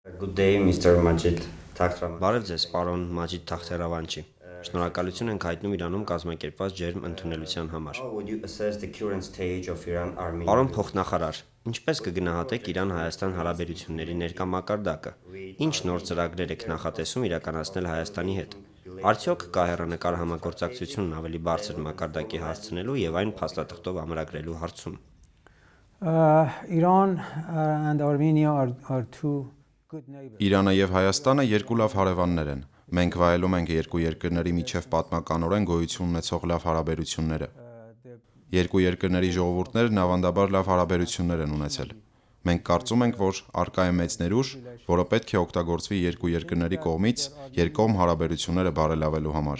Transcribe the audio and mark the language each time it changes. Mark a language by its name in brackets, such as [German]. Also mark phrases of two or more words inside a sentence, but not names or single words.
[English] Good day, Mr. Majid Takhtravan. [Armenian] Բարև ձեզ, պարոն Մաջիդ Թախթերավանչի։ Շնորհակալություն ենք հայտնում Իրանում կազմակերպված ջերմ ընդունելության համար։ [English] How would you assess the current stage of Iran-Armenia? [Armenian] Պարոն փոխնախարար, ինչպես կգնահատեք Իրան-Հայաստան հարաբերությունների ներկա մակարդակը։ Ինչ նոր ծրագրեր եք նախատեսում իրականացնել Հայաստանի հետ։ Արդյոք կա հեռանկար համագործակցությունն ավելի բարձր մակարդակի հասցնելու եւ այն փաստաթղթով ամրագրելու հարցում։ [English] Iran and Armenia are two good neighbors. [Armenian] Իրանը եւ Հայաստանը երկու լավ հարևաններ են։ Մենք վայելում ենք երկու երկրների միջև պատմականորեն գոյություն ունեցող լավ հարաբերությունները։ Երկու երկրների ժողովուրդներն ավանդաբար լավ հարաբերություններ են ունեցել։ Մենք կարծում ենք, որ արկա է մեծ ներուժ, որը պետք է օգտագործվի երկու երկրների կողմից երկկողմ հարաբերությունները բարելավելու համար։